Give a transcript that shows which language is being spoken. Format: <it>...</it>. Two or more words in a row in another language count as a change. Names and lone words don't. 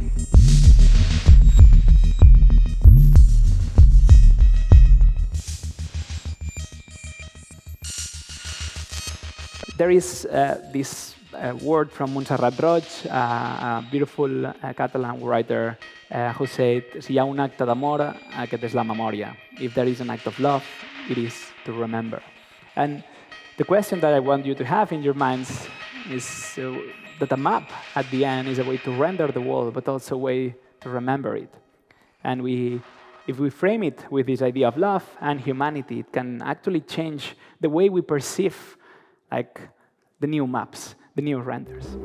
<en>There is this word from Montserrat Roig, a beautiful Catalan writer, who said,</en> <ca>si hi ha un acte d'amor, aquest és la memòria.</ca> <en>If there is an act of love, it is to remember. And the question that I want you to have in your minds is that a map at the end is a way to render the world, but also a way to remember it. And if we frame it with this idea of love and humanity, it can actually change the way we perceive the new maps, the new renders.</en>